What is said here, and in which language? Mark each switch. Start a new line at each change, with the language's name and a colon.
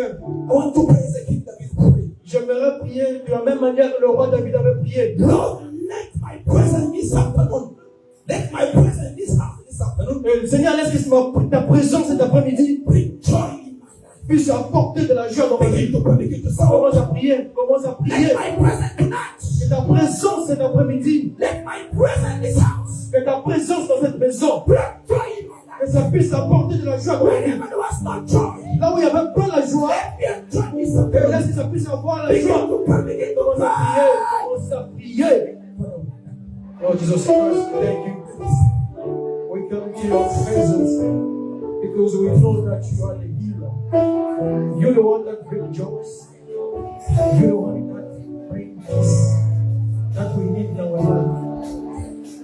English: I want to pray as a King David prayed.
French: J'aimerais prier de la même manière que le roi David avait prié.
English: Lord, let my presence this afternoon. Let my presence this afternoon.
French: Seigneur, laisse que ta présence cet après-midi
English: bring joy in my life.
French: Puisse apporter de la joie dans ma vie. Commence à prier. Commence à prier.
English: Let my presence tonight.
French: Que ta présence cet après-midi.
English: Let my presence in this house.
French: Que ta présence dans cette maison.
English: Bring joy in my life.
French: Que ça puisse apporter de la joie dans ma vie.
English: Whenever there was no joy.
French: Là où il n'y avait pas la joie. Laisse que ça puisse avoir la joie. Commence à prier. Commence à prier.
English: Lord Jesus Christ, thank you. We come to your presence because we know that you are the healer. You're the one that brings joy. You're the one that brings peace that we need in our life.